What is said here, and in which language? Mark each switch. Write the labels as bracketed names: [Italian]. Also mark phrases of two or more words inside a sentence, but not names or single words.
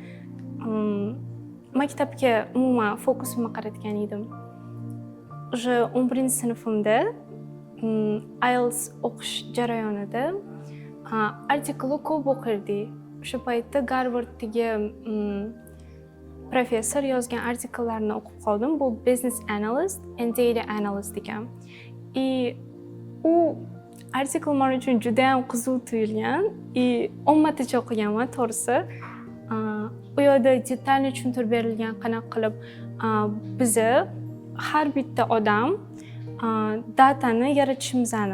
[Uzbek] Maktabga umuman fokusimni qaratgan edim. Уже 11-sinfimda IELTS o'qish jarayonida artikelni ko'p o'qirdik. O'sha paytda Garvarddagi professor yozgan artikellarni o'qib qoldim. Bu [English] business analyst and data analyst [Uzbek] ekan. U artikel men uchun juda ham qiziq tuyulgan. 10 martacha o'qiganman, to'g'risi. U yerda detalni tushuntirib berilgan, qanaqa qilib bizni har bitta odam datani yaratishimizni.